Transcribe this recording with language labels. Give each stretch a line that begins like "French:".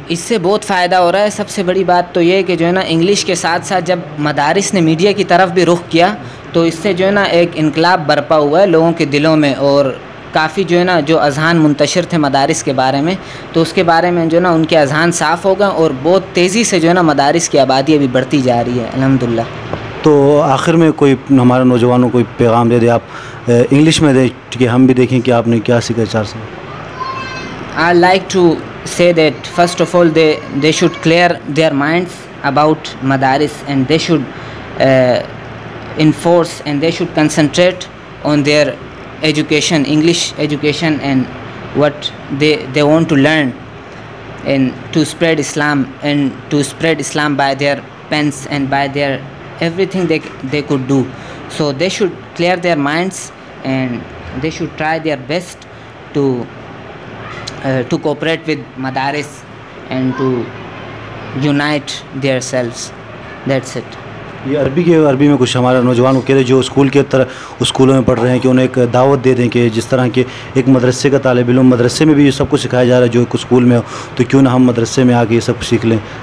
Urdu: اس سے بہت فائدہ ہو رہا ہے۔ سب سے بڑی بات تو یہ کہ جو ہے نا انگلش کے ساتھ ساتھ جب مدارس نے میڈیا کی طرف بھی رخ کیا تو اس سے جو ہے نا ایک انقلاب برپا ہوا ہے لوگوں کے دلوں میں، اور کافی جو ہے نا جو اذہان منتشر تھے مدارس کے بارے میں، تو اس کے بارے میں جو ہے نا ان کے اذہان صاف ہو گئے، اور بہت تیزی سے جو ہے نا مدارس کی آبادی ابھی بڑھتی جا رہی ہے الحمدللہ۔ تو آخر میں کوئی ہمارے نوجوانوں کو پیغام دے دے آپ انگلش میں دیں کہ ہم بھی دیکھیں کہ آپ نے کیا سیکھا 4 سال۔
English: I like to say that first of all they should clear their minds about madaris, and they should enforce and they should concentrate on their education, English education, and what they want to learn, and to spread Islam, and to spread Islam by their pens and by their everything they could do. So they should clear their minds, and they should try their best to cooperate with madaris and to unite themselves. That's it.
Urdu: یہ عربی میں کچھ ہمارے نوجوانوں کے لیے جو school کے طرح اسکولوں میں پڑھ رہے ہیں کہ انہیں ایک دعوت دے دیں کہ جس طرح کے ایک مدرسے کا طالب علم، مدرسے میں بھی یہ سب کچھ سکھایا جا رہا ہے جو ایک اسکول میں ہو، تو کیوں نہ ہم مدرسے میں آ کے یہ سب کچھ سیکھ لیں۔